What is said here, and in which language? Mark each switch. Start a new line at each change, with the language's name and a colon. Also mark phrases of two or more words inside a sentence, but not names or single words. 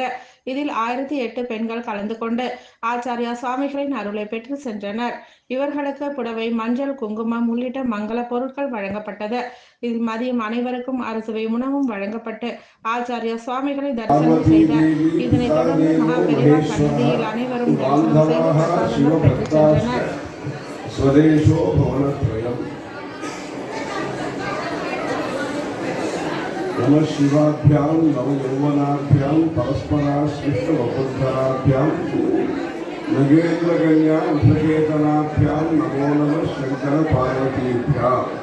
Tamil: இதில் 1008 பெண்கள் கலந்து கொண்டு ஆச்சாரியா சுவாமிகளின் அருளை பெற்று சென்றனர். இவர்களுக்கு புடவை, மஞ்சள், குங்குமம் உள்ளிட்ட மங்கள பொருட்கள் வழங்கப்பட்டது. இதில் மதியம் அனைவருக்கும் அறுசுவை உணவும் வழங்கப்பட்டு ஆச்சாரியா சுவாமிகளை தரிசனம் செய்தார். இதனைத் தொடர்ந்து மகா பெரிவா சன்னதியில் அனைவரும் தரிசனம் செய்து பிரசாதங்கள் பெற்று சென்றனர்.
Sanskrit: स्वदेशो भवनत्रयम् नमः शिवाभ्यां नवयौवनाभ्यां परस्पराश्लिष्टवपुद्धराभ्यां नगेन्द्रकन्या उद्धकेतनाभ्यां नमो नमः शङ्करपार्वतीभ्यां